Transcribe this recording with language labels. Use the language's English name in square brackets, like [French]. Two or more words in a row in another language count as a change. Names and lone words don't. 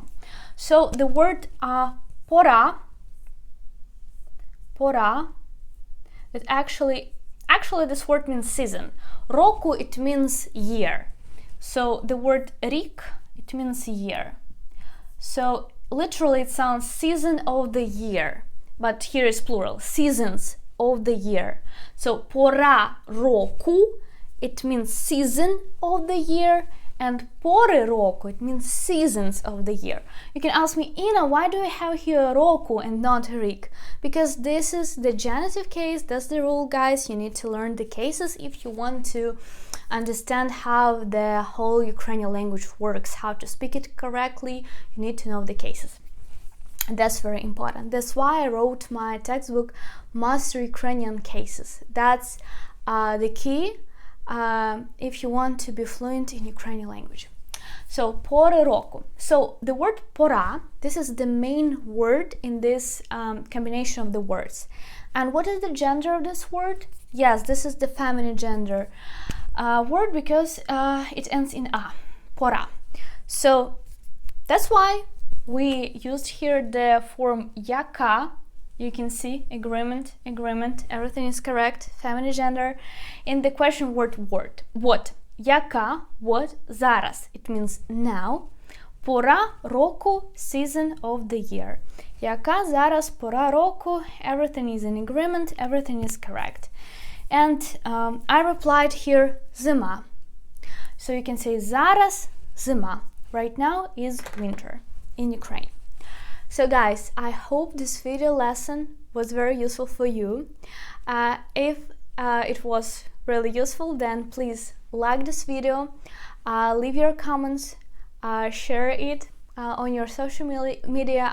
[English] So the word pora, it actually this word means season. Roku, it means year. So the word рік, it means year. So literally it sounds season of the year, but here is plural, seasons of the year. [Ukrainian] So пора року, [English] it means season of the year, and [Ukrainian] пори року, [English] it means seasons of the year. You can ask me, Ina, why do I have here roku and not рік? Because this is the genitive case, that's the rule, guys. You need to learn the cases if you want to understand how the whole Ukrainian language works, how to speak it correctly. You need to know the cases. That's very important. That's why I wrote my textbook, Master Ukrainian Cases. That's the key if you want to be fluent in Ukrainian language. So, [Ukrainian] пори року. [English] So, the word pora, this is the main word in this combination of the words. And what is the gender of this word? Yes, this is the feminine gender word because it ends in a, pora. So, that's why we used here the form яка. You can see agreement, everything is correct, feminine gender. In the question word, what? Яка, what, зараз, it means now. [Ukrainian] Пора року, [English] season of the year. [Ukrainian] Яка зараз пора року, [English] everything is in agreement, everything is correct. And I replied here zima. So you can say [Ukrainian] зараз зима. [English] Right now is winter in Ukraine. So guys, I hope this video lesson was very useful for you. If it was really useful, then please like this video, leave your comments, share it on your social media.